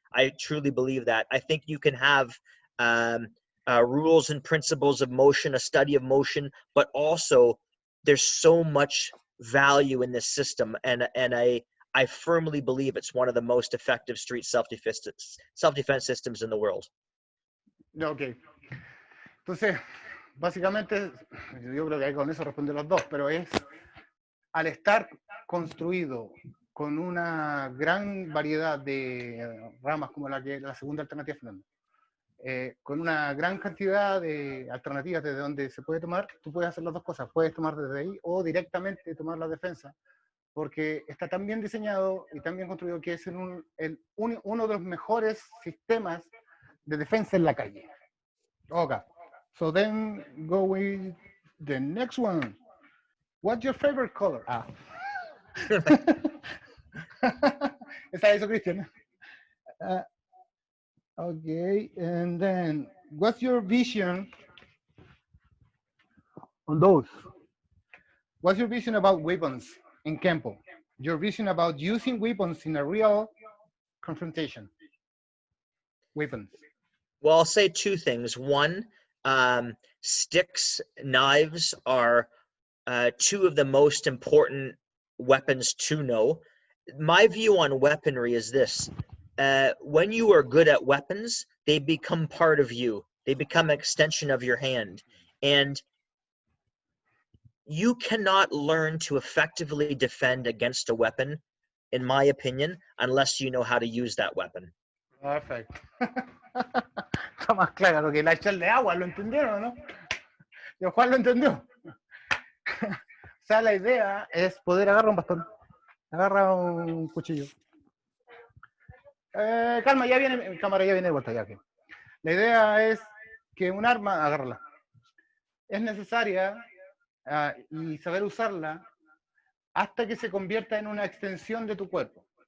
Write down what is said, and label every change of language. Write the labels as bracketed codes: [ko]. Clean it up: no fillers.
[en] I truly believe that. I think you can have rules and principles of motion, a study of motion, but also there's so much value in this system and a I firmly believe it's one of the most effective street self-defense systems in the world. Ok. [es] Entonces, básicamente, yo creo que con eso responde los dos, pero es al estar construido con una gran variedad de ramas como la segunda alternativa, Fernando, con una gran cantidad de alternativas desde donde se puede tomar, tú puedes hacer las dos cosas, puedes tomar desde ahí o directamente tomar la defensa, porque está tan bien diseñado y tan bien construido que es uno de los mejores sistemas de defensa en la calle. [en] Okay, so then go with the next one. What's your favorite color? [es] Esa hizo Cristian. [en] Okay, and then what's your vision on those? What's your vision about weapons in Kenpo? Your vision about using weapons in a real confrontation? Weapons. Well, I'll say two things. One, sticks, knives are two of the most important weapons to know. My view on weaponry is this. When you are good at weapons, they become part of you. They become an extension of your hand. And you cannot learn to effectively defend against a weapon, in my opinion, unless you know how to use that weapon. Perfect. [es] Está más claro que la echarle agua, ¿lo entendieron, no? Y Juan lo entendió. O sea, la idea es poder agarrar un bastón, agarra un cuchillo. Calma, ya viene, mi cámara ya viene de vuelta. Ya, okay. La idea es que un arma, agárrala, es necesaria y saber usarla hasta que se convierta en una extensión de tu cuerpo.